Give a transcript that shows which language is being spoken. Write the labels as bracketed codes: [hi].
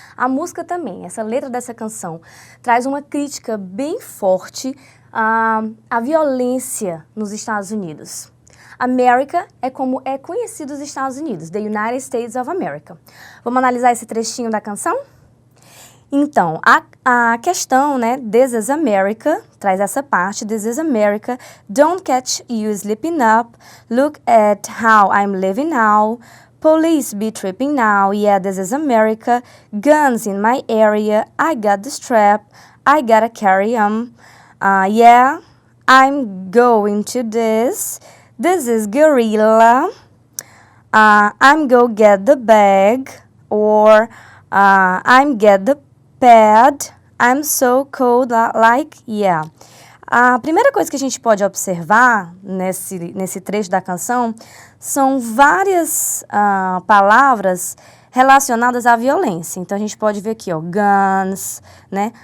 [pt] A música também, essa letra dessa canção, traz uma crítica bem forte à violência nos Estados Unidos. America é como é conhecido os Estados Unidos, [en] the United States of America. [pt] Vamos analisar esse trechinho da canção? Então, a questão, né, [en] This is America, [pt] traz essa parte, [en] This is America, don't catch you sleeping up, look at how I'm living now, police be tripping now, yeah, this is America, guns in my area, I got the strap, I gotta carry 'em, yeah, I'm going to this is guerrilla, I'm go get the bag, or I'm get the pad, I'm so cold like, yeah. [pt] A primeira coisa que a gente pode observar nesse trecho da canção são várias palavras relacionadas à violência. Então, a gente pode ver aqui, ó, guns, né?